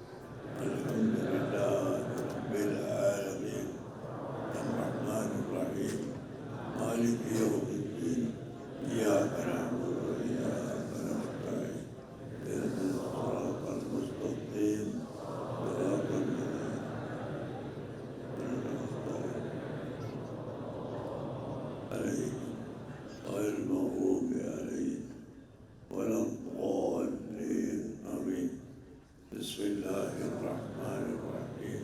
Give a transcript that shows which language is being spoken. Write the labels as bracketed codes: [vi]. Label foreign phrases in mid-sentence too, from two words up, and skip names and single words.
[ar] الحمد لله رب العالمين. الرحمن الرحيم مالك يوم الدين. إياك نعبد وإياك نستعين. اهدنا الصراط المستقيم. സിറാത്തൽ عليهم غير المغضوب عليهم ولا الضالين آمين. بسم الله الرحمن الرحيم.